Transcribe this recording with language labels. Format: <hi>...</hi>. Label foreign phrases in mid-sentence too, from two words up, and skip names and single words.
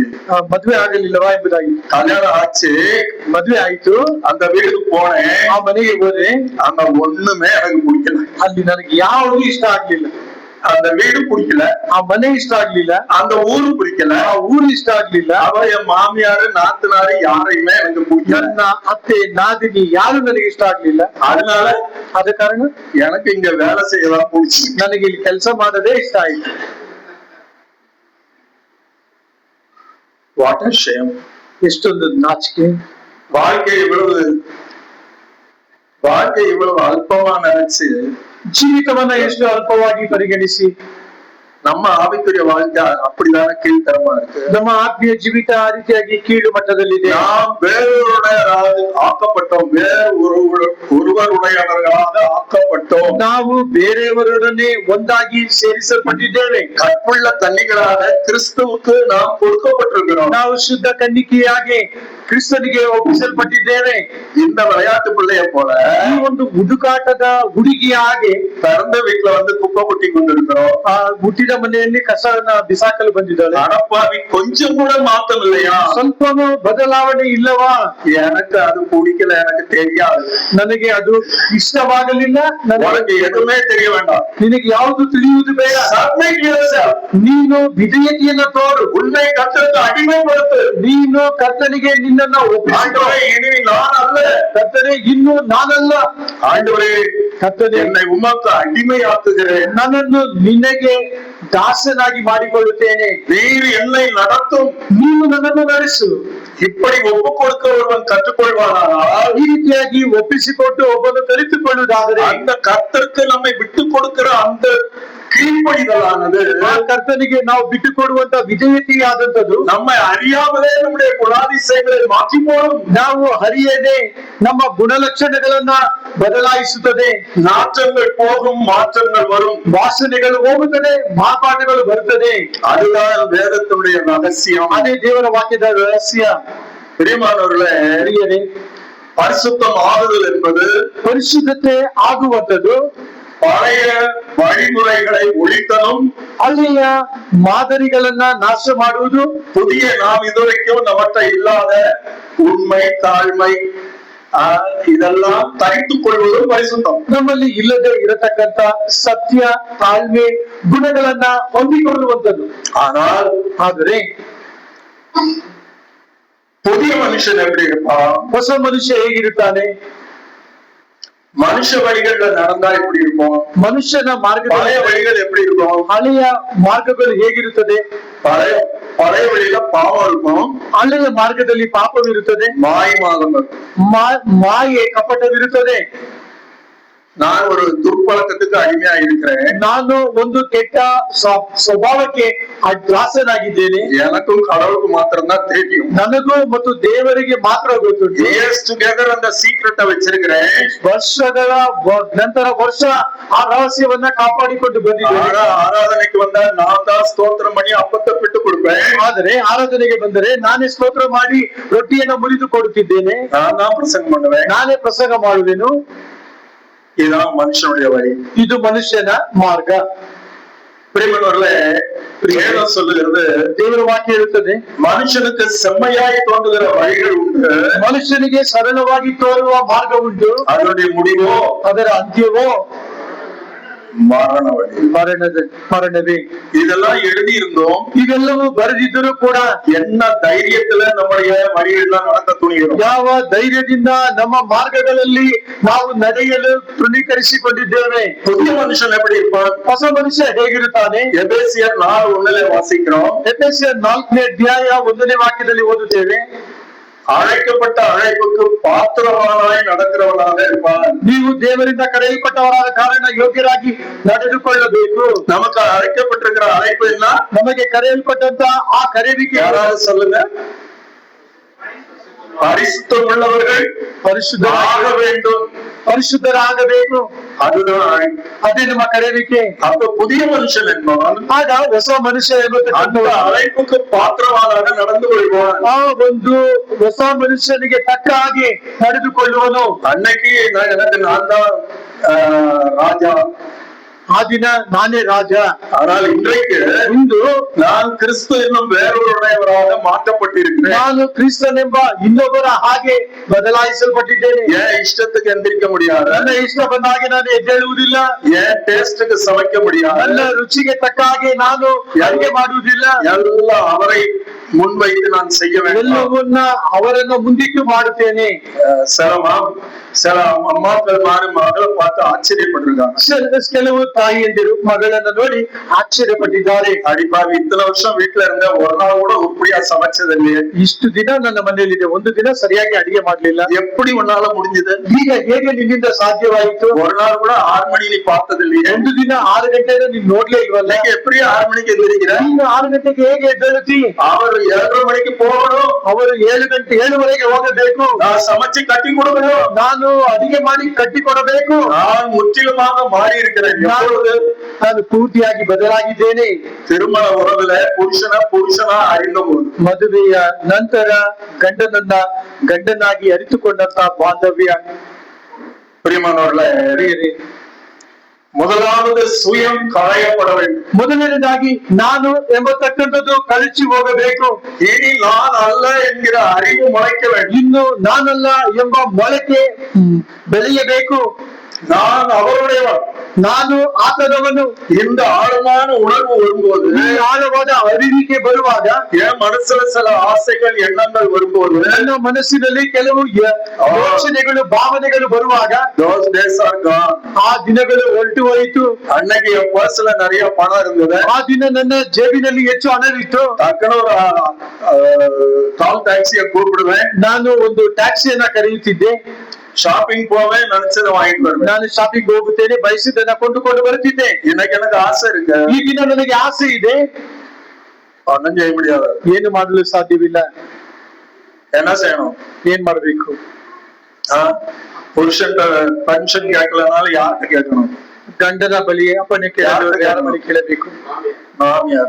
<kn>ಮದುವೆ ಆಗಲಿಲ್ಲವಾ ಎಂಬುದಾಗಿ.</kn> <ta>கல்யாணம் ஆச்சு,</ta> <kn>ಮದುವೆ ಆಯ್ತು,</kn> <ta>அந்த வீட்டுக்கு போனேன்.</ta> <kn>ಆ ಮನೆಗೆ ಹೋದೆ,</kn> <ta>அந்த ஒண்ணுமே எனக்கு பிடிக்கல.</ta> <kn>ಅಲ್ಲಿ ನನಗೆ ಯಾವುದು ಇಷ್ಟ ಆಗ್ಲಿಲ್ಲ.</kn> <ta>அந்த வீடு பிடிக்கல,</ta> <kn>ಆ ಮನೆ ಇಷ್ಟ ಆಗ್ಲಿಲ್ಲ,</kn> <ta>அந்த ஊரு பிடிக்கல,</ta> <kn>ಆ ಊರು ಇಷ್ಟ ಆಗ್ಲಿಲ್ಲ,</kn> <ta>அவ என் மாமியாரு நாத்தனாரு யாரையுமே எனக்கு பிடிக்கல.</ta> <kn>ನನ್ನ ಅತ್ತೆ ನಾದಿನಿ ಯಾರು ನನಗೆ ಇಷ್ಟ ಆಗ್ಲಿಲ್ಲ.</kn> <ta>அதனால</ta> <kn>ಆದ ಕಾರಣ</kn> <ta>எனக்கு இங்க வேலை செய்யலாம் பிடிச்சி.</ta> <kn>ನನಗೆ ಇಲ್ಲಿ ಕೆಲಸ ಮಾಡೋದೇ ಇಷ್ಟ ಆಯ್ತು.</kn> <en>what a shame.</en> <kn>ಎಷ್ಟೊಂದು ನಾಚಿಕೆ.</kn> <ta>வாழ்க்கை இவ்வளவு அல்பமா நினைச்சு,</ta> <kn>ಜೀವಿತವನ್ನ ಎಷ್ಟು ಅಲ್ಪವಾಗಿ ಪರಿಗಣಿಸಿ,</kn> <ta>நம்ம ஆவிக்குரிய வாழ்க்கை அப்படிதான கீழ்த்தரமா இருக்கு.</ta> <kn>ನಮ್ಮ ಆತ್ಮೀಯ ಜೀವಿತ ಆ ರೀತಿಯಾಗಿ ಕೀಳು ಮಟ್ಟದಲ್ಲಿದೆ.</kn> <ta>நாம் வேறொருடையவராக ஆக்கப்பட்டோம், ஒருவருடையவர்களாக ஆக்கப்பட்டோம்.</ta> <kn>ನಾವು ಬೇರೆಯವರೊಡನೆ ಒಂದಾಗಿ ಸೇರಿಸಲ್ಪಟ್ಟಿದ್ದೇವೆ.</kn> <ta>கற்புள்ள கன்னிகளாக கிறிஸ்துவுக்கு நாம் கொடுக்கப்பட்டிருக்கிறோம்.</ta> <kn>ನಾವು ಶುದ್ಧ ಕನ್ನಿಕೆಯಾಗಿ ಕ್ರಿಸ್ತನಿಗೆ ಒಪ್ಪಿಸಲ್ಪಟ್ಟಿದ್ದೇವೆ.</kn> <ta>இந்த விளையாட்டு பிள்ளைய போல</ta> <kn>ಈ ಒಂದು ಹುಡುಕಾಟದ ಹುಡುಗಿಯ ಹಾಗೆ</kn> <ta>பிறந்த வீட்டுல வந்து குப்பை கொட்டி கொண்டிருக்கிறோம்.</ta> <kn>ಆ ಹುಟ್ಟಿದ ಮನೆಯಲ್ಲಿ ಕಸವನ್ನ ಬಿಸಾಕಲು ಬಂದಿದ್ದಾಳೆ.</kn> <ta>அடப்பாவி, கொஞ்சம் கூட மாற்றம் இல்லையா?</ta> <kn>ಸ್ವಲ್ಪನೂ ಬದಲಾವಣೆ ಇಲ್ಲವಾ?</kn> <ta>எனக்கு அது பிடிக்கல, எனக்கு தெரியாது,</ta> <kn>ನನಗೆ ಅದು ಇಷ್ಟವಾಗಲಿಲ್ಲ,</kn> <ta>உனக்கு எதுவுமே தெரிய வேண்டாம்,</ta> <kn>ನಿನಗೆ ಯಾವುದು ತಿಳಿಯುವುದು ಬೇಡ. ನೀನು ವಿಧೇಯತೆಯನ್ನ ತೋರು,</kn> <ta>உன்னை கர்த்தருக்கு அடிமைப்படுத்து.</ta> <kn>ನೀನು ಕರ್ತನಿಗೆ ನಿನ್ನನ್ನ ಒಪ್ಪಿಸಿಕೊಳ್ಳು.</kn> <ta>இனி நான் அல்ல,</ta> <kn>ಕರ್ತನೆ ಇನ್ನು ನಾನಲ್ಲ,</kn> <ta>ஆண்டவரே</ta> <kn>ಕರ್ತನೆ</kn> <ta>என்னை உமக்கு அடிமையாக்குகிறேன்,</ta> <kn>ನನ್ನನ್ನು ನಿನಗೆ ದಾಸನಾಗಿ ಮಾಡಿಕೊಳ್ಳುತ್ತೇನೆ,</kn> <ta>நீர் என்னை நடத்தும்,</ta> <kn>ನೀನು ನನ್ನನ್ನು ನಡೆಸು.</kn> <ta>இப்படி ஒப்பு கொடுக்க ஒருவன் கற்றுக்கொள்வானால்,</ta> <kn>ಈ ರೀತಿಯಾಗಿ ಒಪ್ಪಿಸಿಕೊಟ್ಟು ಒಬ್ಬನು ಕಲಿತುಕೊಳ್ಳುವುದಾದರೆ,</kn> <ta>அந்த கர்த்தருக்கு நம்மை விட்டு கொடுக்கிற அந்த கீழ்ப்படிதலானது,</ta> <kn>ಆ ಕರ್ತನಿಗೆ ನಾವು ಬಿಟ್ಟು ಕೊಡುವಂತ ವಿಧೇಯತೆಯಾದಂತದ್ದು</kn> <ta>நம்மை அறியாமலே நம்முடைய குணாதிசயங்களை மாற்றி போடும்.</ta> <kn>ನಾವು ಹರಿಯದೆ ನಮ್ಮ ಗುಣಲಕ್ಷಣಗಳನ್ನ ಬದಲಾಯಿಸುತ್ತದೆ.</kn> <ta>நாற்றங்கள் போகும், மாற்றங்கள் வரும்,</ta> <kn>ವಾಸನೆಗಳು ಹೋಗುತ್ತದೆ, ಮಾಪಾಟಗಳು ಬರುತ್ತದೆ.</kn> <ta>அதுதான் வேதத்துடைய ரகசியம்.</ta> <kn>ಅದೇ ದೇವರ ವಾಕ್ಯದ ರಹಸ್ಯ.</kn> <ta>பிரியமானவர்களே,</ta> <kn>ಹರಿಯದೆ</kn> <ta>பரிசுத்தம் ஆகுதல் என்பது</ta> <kn>ಪರಿಶುದ್ಧತೆ ಆಗುವಂತದ್ದು</kn> <ta>பழைய வழிமுறைகளை ஒழித்தலும்,</ta> <kn>ಹಳೆಯ ಮಾದರಿಗಳನ್ನ ನಾಶ ಮಾಡುವುದು,</kn> <ta>புதிய நாம் இதுவரைக்கும் நம்மகிட்ட இல்லாத உண்மை, தாழ்மை, இதெல்லாம் தரித்துக் கொள்வதும் பரிசுத்தம்.</ta> <kn>ನಮ್ಮಲ್ಲಿ ಇಲ್ಲದೆ ಇರತಕ್ಕಂತ ಸತ್ಯ, ತಾಳ್ಮೆ, ಗುಣಗಳನ್ನ ಹೊಂದಿಕೊಳ್ಳುವಂಥದ್ದು. ಆದರೆ</kn> <ta>புதிய மனுஷன் எப்படி இருப்பான்?</ta> <kn>ಹೊಸ ಮನುಷ್ಯ ಹೇಗಿರುತ್ತಾನೆ?</kn> <ta>மனுஷ வழிகள்ல நடந்தா எப்படி இருக்கும்?</ta> <kn>ಮನುಷ್ಯನ ಮಾರ್ಗ,</kn> <ta>பழைய வழிகள் எப்படி இருக்கும்?</ta> <kn>ಹಳೆಯ ಮಾರ್ಗಗಳು ಹೇಗಿರುತ್ತದೆ?</kn> <ta>பழைய வழியில பாவம் இருக்கும்,</ta> <kn>ಹಳೆಯ ಮಾರ್ಗದಲ್ಲಿ ಪಾಪವಿರುತ್ತದೆ,</kn> <ta>மாயமாகும்,</ta> <kn>ಮಾಯೆ ಕಪಟವಿರುತ್ತದೆ.</kn> <ta>நான் ஒரு துர்ப்பழக்கத்துக்கு அடிமையா இருக்கிறேன்,</ta> <kn>ನಾನು ಒಂದು ಕೆಟ್ಟ ಸ್ವಭಾವಕ್ಕೆ ದಾಸನಾಗಿದ್ದೇನೆ.</kn> <ta>எனக்கும் கடவுளுக்கு மாத்திரம் தான் தெரியும்,</ta> <kn>ನನಗೂ ಮತ್ತು ದೇವರಿಗೆ ಮಾತ್ರ ಗೊತ್ತು.</kn> <en>years together</en> <ta>அந்த சீக்ரெட்டை வச்சிருக்கிறேன்.</ta> <kn>ವರ್ಷಗಳ ನಂತರ ವರ್ಷ ಆ ರಹಸ್ಯವನ್ನ ಕಾಪಾಡಿಕೊಂಡು ಬಂದಿದ್ದೇನೆ.</kn> <ta>ஆராதனைக்கு வந்தா நான் தான் ஸ்தோத்திரம் பண்ணி அப்பத்தை ಬಿಟ್ಟು கொடுப்பேன்.</ta> <kn>ಆದರೆ ಆರಾಧನೆಗೆ ಬಂದರೆ ನಾನೇ ಸ್ತೋತ್ರ ಮಾಡಿ ರೊಟ್ಟಿಯನ್ನ ಮುರಿದು ಕೊಡುತ್ತಿದ್ದೇನೆ.</kn> <ta>நான் தான் பிரசங்கம் பண்ணுவேன்,</ta> <kn>ನಾನೇ ಪ್ರಸಂಗ ಮಾಡುವೆನು.</kn> <ta>இதுதான் மனுஷனுடைய வழி,</ta> <kn>ಇದು ಮನುಷ್ಯನ ಮಾರ್ಗ.</kn> <ta>பிரியமானவர்களே, வேதம் சொல்லுகிறது,</ta> <kn>ದೇವರ ವಾಕ್ಯ ಹೇಳುತ್ತದೆ,</kn> <ta>மனுஷனுக்கு செம்மையாய் தோன்றுகிற வழிகள் உண்டு,</ta> <kn>ಮನುಷ್ಯನಿಗೆ ಸರಳವಾಗಿ ತೋರುವ ಮಾರ್ಗ ಉಂಟು,</kn> <ta>அதனுடைய முடிவோ,</ta> <kn>ಅದರ ಅಂತ್ಯವೋ</kn> <ta>மரண வழி,</ta> <kn>ಮರಣವೇ.</kn> <ta>இதெல்லாம் எழுதி இருந்தோம்,</ta> <kn>ಇವೆಲ್ಲವೂ ಬರೆದಿದ್ದರೂ ಕೂಡ</kn> <ta>என்ன தைரியத்துல நம்முடைய வழியெல்லாம் நடக்க துணிகிறோம்,</ta> <kn>ಯಾವ ಧೈರ್ಯದಿಂದ ನಮ್ಮ ಮಾರ್ಗಗಳಲ್ಲಿ ನಾವು ನಡೆಯಲು ತೃಣೀಕರಿಸಿಕೊಂಡಿದ್ದೇವೆ.</kn> <ta>புதிய மனுஷன் எப்படி இருப்பான்?</ta> <kn>ಹೊಸ ಮನುಷ್ಯ ಹೇಗಿರುತ್ತಾನೆ?</kn> <ta>எபேசியர் 4:1 வாசிக்கிறோம்.</ta> <kn>ಎಫೆಸಿಯರ್ 4ನೇ ಅಧ್ಯಾಯ 1ನೇ ವಾಕ್ಯದಲ್ಲಿ ಓದುತ್ತೇವೆ,</kn> <ta>அழைக்கப்பட்ட அழைப்புக்கு பாத்திரவானாய் நடக்கிறவனாக இருப்பான்.</ta> <kn>ನೀವು ದೇವರಿಂದ ಕರೆಯಲ್ಪಟ್ಟವರಾದ ಕಾರಣ ಯೋಗ್ಯರಾಗಿ ನಡೆದುಕೊಳ್ಳಬೇಕು.</kn> <ta>நமக்கு அழைக்கப்பட்டிருக்கிற அழைப்பு என்ன?</ta> <kn>ನಮಗೆ ಕರೆಯಲ್ಪಟ್ಟಂತ ಆ ಕರೆಯುವಿಕೆ</kn> <ta>யாராவது சொல்லுங்க. பரிசுத்தம் உள்ளவர்கள் பரிசுத்தராக வேண்டும்,</ta> <kn>ಪರಿಶುದ್ಧರಾಗಬೇಕು,</kn> <ta>அதுதான்</ta> <kn>ಅದೇ ನಮ್ಮ ಕರೆಯುವಿಕೆ.</kn> <ta>அப்ப புதிய மனுஷன் என்பவன்</ta> <kn>ಆಗ ಹೊಸ ಮನುಷ್ಯ</kn> <ta>அந்த அழைப்புக்கு பாத்திரவானாக நடந்து கொள்வான்.</ta> <kn>ಆ ಒಂದು ಹೊಸ ಮನುಷ್ಯನಿಗೆ ತಕ್ಕ ಹಾಗೆ ನಡೆದುಕೊಳ್ಳುವನು.</kn> <ta>அன்னைக்கு எனக்கு நான் தான் ராஜா,</ta> <kn>ಆ ದಿನ ನಾನೇ ರಾಜ.</kn> <ta>ஆனால் இன்றைக்கு</ta> <kn>ಇಂದು</kn> <ta>நான் கிறிஸ்து என்னும் வேறொருடையவராக மாற்றப்பட்டிருக்கிறேன்.</ta> <kn>ನಾನು ಕ್ರಿಸ್ತನೆಂಬ ಇನ್ನೊಬ್ಬರ ಹಾಗೆ ಬದಲಾಯಿಸಲ್ಪಟ್ಟಿದ್ದೇನೆ.</kn> <ta>ஏன் இஷ்டத்துக்கு எந்திரிக்க முடியாது,</ta> <kn>ನನ್ನ ಇಷ್ಟ ಬಂದ ಹಾಗೆ ನಾನು ಎದ್ದೇಳುವುದಿಲ್ಲ,</kn> <ta>ஏன் டேஸ்டுக்கு சமைக்க முடியாது,</ta> <kn>ನನ್ನ ರುಚಿಗೆ ತಕ್ಕ ಹಾಗೆ ನಾನು ಅಡುಗೆ ಮಾಡುವುದಿಲ್ಲ.</kn> <ta>எல்லாம் அவரை முன்வைத்து நான் செய்ய வேண்டும்.</ta> <kn>ಎಲ್ಲವನ್ನ ಅವರನ್ನು ಮುಂದಿಟ್ಟು ಮಾಡುತ್ತೇನೆ.</kn> <ta>சில அம்மாக்கள் மகளை பார்த்து ஆச்சரியப்பட்டிருக்காங்க.</ta> <kn>ಕೆಲವು ತಾಯಿಯಂದಿರು ಮಗಳನ್ನ ನೋಡಿ ಆಶ್ಚರ್ಯಪಟ್ಟಿದ್ದಾರೆ.</kn> <ta>அடிப்பாவி, இத்தனை வருஷம் வீட்டுல இருந்த ஒரு நாள் கூட உருப்படியா சமைச்சது இல்லையே,</ta> <kn>ಇಷ್ಟು ದಿನ ನನ್ನ ಮನೆಯಲ್ಲಿದೆ, ಒಂದು ದಿನ ಸರಿಯಾಗಿ ಅಡಿಗೆ ಮಾಡ್ಲಿಲ್ಲ,</kn> <ta>எப்படி உன்னால முடிஞ்சது,</ta> <kn>ಈಗ ಹೇಗೆ ನಿನ್ನಿಂದ ಸಾಧ್ಯವಾಯಿತು,</kn> <ta>ஒரு நாள் கூட 6 மணி நீ பார்த்தது இல்லையே,</ta> <kn>ಒಂದು ದಿನ 6 ಗಂಟೆಗೆ ನೀನ್ ನೋಡ್ಲೇ ಇಲ್ವಲ್ಲ,</kn> <ta>எப்படி 6 மணிக்கு எந்திரிக்கிற,</ta> <kn>ನೀನು 6 ಗಂಟೆಗೆ ಹೇಗೆ ಎದ್ದೇಳುತ್ತಿ,</kn> <ta>ಅವರು 7:30 மணிக்கு போகணும்,</ta> <kn>ಅವರು 7:07ವರೆಗೆ ಹೋಗಬೇಕು,</kn> <ta>நான் சமைச்சு கட்டி கொடுக்கணும்,</ta> <kn>ನಾನು ಅಡಿಗೆ ಮಾಡಿ ಕಟ್ಟಿ ಕೊಡಬೇಕು,</kn> <ta>நான் முற்றிலுமாக மாறி இருக்கிறேன்,</ta> <kn>ನಾನು ಪೂರ್ತಿಯಾಗಿ ಬದಲಾಗಿದ್ದೇನೆ.</kn> <ta>திருமண உறவுல புருஷனா அறிந்த போது,</ta> <kn>ಮದುವೆಯ ನಂತರ ಗಂಡನಾಗಿ ಅರಿತುಕೊಂಡಂತ ಬಾಂಧವ್ಯ.</kn> <ta>பிரியமானவர்களே, முதலாவது சுயம் காயப்பட வேண்டும்.</ta> <kn>ಮೊದಲನೇದಾಗಿ ನಾನು ಎಂಬತಕ್ಕಂಥದ್ದು ಕಳಚಿ ಹೋಗಬೇಕು.</kn> <ta>இனி நான் அல்ல என்கிற அறிவு முளைக்க வேண்டும்.</ta> <kn>ಇನ್ನು ನಾನಲ್ಲ ಎಂಬ ಮೊಳಕೆ ಬೆಳೆಯಬೇಕು.</kn> <ta>நான் அவருடையவன்,</ta> <kn>ನಾನು ಆತನವನು.</kn> <ta>இந்த ಆಳமான ಉಣರ್வு வரும்போது,</ta> <kn>ಈ ಆಳವಾದ ಅರಿವಿಕೆ ಬರುವಾಗ,</kn> <ta>என் மனசுல சில ஆசைகள் எண்ணங்கள் வரும்போது,</ta> <kn>ನನ್ನ ಮನಸ್ಸಿನಲ್ಲಿ ಕೆಲವು ಯೋಚನೆಗಳು ಭಾವನೆಗಳು ಬರುವಾಗ,</kn> <en>those days are gone.</en> <kn>ಆ ದಿನಗಳು ಹೊರಟು ಹೋಯಿತು.</kn> <ta>அன்னைக்கு என் பர்ஸ்ல நிறைய பணம் இருந்தது,</ta> <kn>ಆ ದಿನ ನನ್ನ ಜೇಬಿನಲ್ಲಿ ಹೆಚ್ಚು ಹಣವಿತ್ತು.</kn> <ta>டக்குனு ஒரு</ta> <en>call taxi</en> <ta>கூப்பிடுவேன்,</ta> <kn>ನಾನು ಒಂದು ಟ್ಯಾಕ್ಸಿಯನ್ನ ಕರೆಯುತ್ತಿದ್ದೆ,</kn> <ta>ஷாப்பிங் போவேன், நினைச்சதை வாங்கிட்டு வருவேன்,</ta> <kn>ನಾನು ಶಾಪಿಂಗ್ ಹೋಗುತ್ತೇನೆ, ಬಯಸಿದ್ದನ್ನ ಕೊಂಡುಕೊಂಡು ಬರುತ್ತಿದ್ದೆ.</kn> <ta>இன்னைக்கு எனக்கு ஆசை இருக்கு,</ta> <kn>ಈ ದಿನ ನನಗೆ ಆಸೆ ಇದೆ,</kn> <ta>ஒன்னும் செய்ய முடியாது.</ta> <kn>ಏನು ಮಾಡಲು ಸಾಧ್ಯವಿಲ್ಲ.</kn> <ta>என்ன செய்யணும்,</ta> <kn>ಏನ್ ಮಾಡ್ಬೇಕು?</kn> <ta>புருஷன் பென்ஷன் கேட்கலனாலும் யார்கிட்ட கேட்கணும்?</ta> <kn>ಗಂಡನ ಬಳಿ ಅಪ್ಪನೇ ಕೇಳಬೇಕು. ಯಾರ ಬಳಿ ಕೇಳಬೇಕು?</kn> <ta>மாமியார்,</ta>